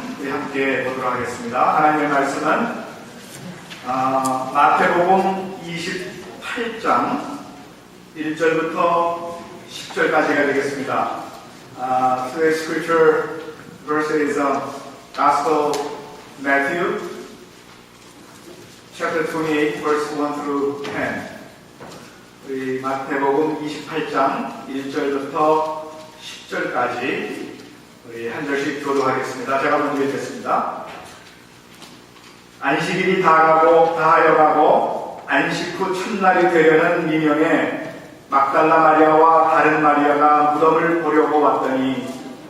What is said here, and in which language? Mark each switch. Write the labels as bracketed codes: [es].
[ko] 함께 보도록 하겠습니다. 하나님의 말씀은 마태복음 28장 1절부터 10절까지가 되겠습니다. [en] Today's scripture verse is Gospel Matthew chapter 28 verse 1 through 10. [ko] 우리 마태복음 28장 1절부터 10절까지 우리 한 절씩 교도하겠습니다. 제가 먼저 읽겠습니다. 안식일이 다하여가고 안식 후 첫날이 되려는 민영에 막달라 마리아와 다른 마리아가 무덤을 보려고 왔더니